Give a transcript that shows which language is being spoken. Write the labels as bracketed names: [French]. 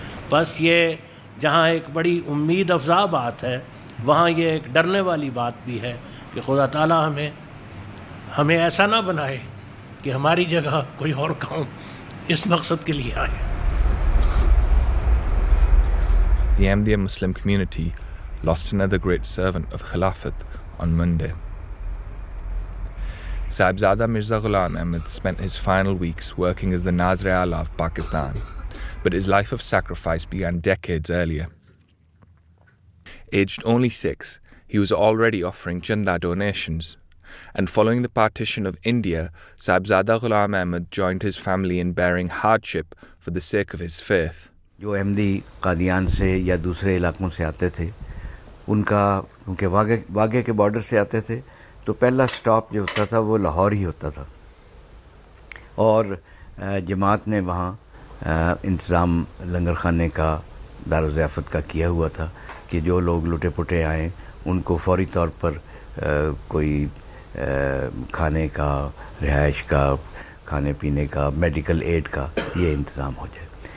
[Urdu] بس یہ جہاں ایک بڑی امید افزا بات ہے وہاں یہ ایک ڈرنے والی بات بھی ہے کہ خدا تعالیٰ ہمیں ایسا نہ بنائے کہ ہماری جگہ کوئی اور قوم اس مقصد کے لیے آئے. [English] The Ahmadiyya Muslim community lost another great servant of Khilafat on Monday. Sahibzada Mirza Ghulam Ahmad spent his final weeks working as the Nazir-e-Ala of Pakistan, but his life of sacrifice began decades earlier. Aged only 6, he was already offering chanda donations, and following the partition of India, Sahibzada Ghulam Ahmad joined his family in bearing hardship for the sake of his faith. [Urdu] جو احمدی قادیان سے یا دوسرے علاقوں سے آتے تھے ان کا کیونکہ واگے کے بارڈر سے آتے تھے تو پہلا سٹاپ جو ہوتا تھا وہ لاہور ہی ہوتا تھا، اور جماعت نے وہاں انتظام لنگر خانے کا دارالضیافت کا کیا ہوا تھا کہ جو لوگ لٹے پٹے آئیں ان کو فوری طور پر کوئی کھانے کا، رہائش کا، کھانے پینے کا، میڈیکل ایڈ کا یہ انتظام ہو جائے.